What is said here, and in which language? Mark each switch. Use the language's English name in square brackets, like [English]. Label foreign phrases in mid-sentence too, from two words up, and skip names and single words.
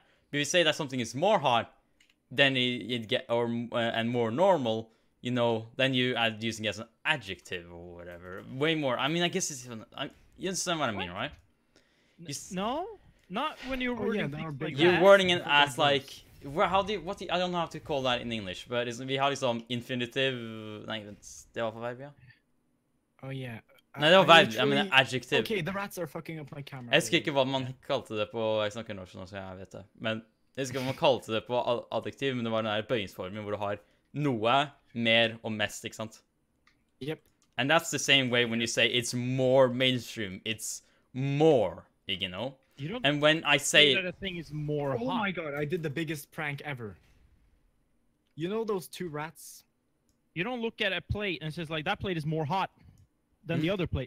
[English] But if you say that something is more hot, then it get and more normal, you know, then you add using it as an adjective or whatever. Way more. I mean, I guess it's even, you understand what I mean, right? No, not when you're Oh, wording yeah, there are things big like You're that. wording it Different as like, how do you, I don't know how to call that in English, but it's how do you say infinitive? [Norwegian] Nei, det var for verb, ja. [English] Oh yeah. [Norwegian] Nei, det var verb, jeg [English] literally- [Norwegian] mener adjective. [English] Okay, the rats are fucking up my camera. [Norwegian] Jeg husker ikke hva man kalte det på, jeg snakker norsk nå, så jeg vet det. Men jeg husker hva man kalte det på adjektiv, men det var den der bøyingsformen hvor du har noe, mer og mest, ikke sant? [English] Yep. And that's the same way when you say it's more mainstream, it's more, you know? You don't And when I say say, that a thing is more Oh hot. my god, I did the biggest prank ever. You know those 2 rats? You don't look at a plate and says like that plate is more hot than the other plate.